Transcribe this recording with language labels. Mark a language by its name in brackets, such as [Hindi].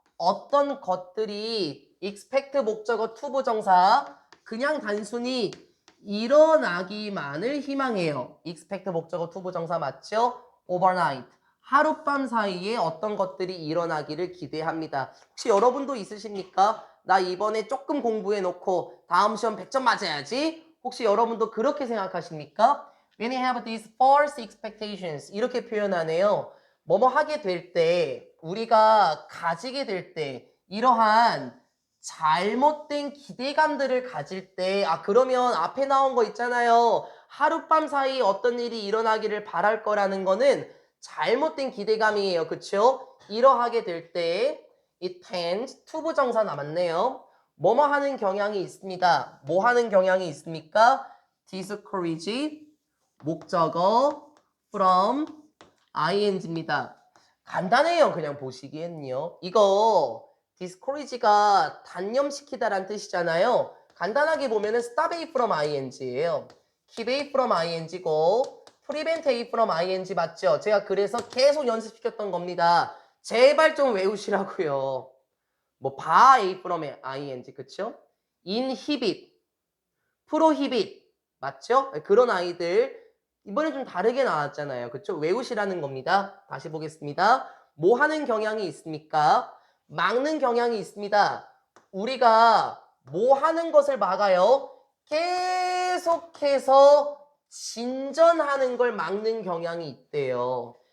[Korean] 어떤 것들이 expect 목적어 to 부정사, 그냥 단순히 일어나기만을 희망해요. expect 목적어 to 부정사 맞죠? [English] overnight. [Korean] 하룻밤 사이에 어떤 것들이 일어나기를 기대합니다. 혹시 여러분도 있으십니까? 나 이번에 조금 공부해놓고 다음 시험 100점 맞아야지? 혹시 여러분도 그렇게 생각하십니까? [English] When you have these false expectations [Korean] 이렇게 표현하네요. 뭐뭐 하게 될 때, 우리가 가지게 될 때 이러한 잘못된 기대감들을 가질 때, 그러면 앞에 나온 거 있잖아요. 하룻밤 사이 어떤 일이 일어나기를 바랄 거라는 거는 잘못된 기대감이에요. 그쵸? 이러하게 될 때 it tends to 부정사 남았네요. 뭐뭐 하는 경향이 있습니다. 뭐 하는 경향이 있습니까? discourage 목적어 from ing입니다. 간단해요. 그냥 보시기에는요. 이거 discourage가 단념시키다란 뜻이잖아요. 간단하게 보면은 stop A from ing예요. keep A from ing고 prevent A from ing 맞죠? 제가 그래서 계속 연습시켰던 겁니다. 제발 좀 외우시라고요. 뭐 bar A from ing 그쵸? inhibit, prohibit 맞죠? 그런 아이들 이번에 좀 다르게 나왔잖아요. 그쵸? 외우시라는 겁니다. 다시 보겠습니다. 뭐 하는 경향이 있습니까? 막는 경향이 있습니다. 우리가 뭐 하는 것을 막아요? 계속해서 진전하는 걸 막는 경향이 있대요.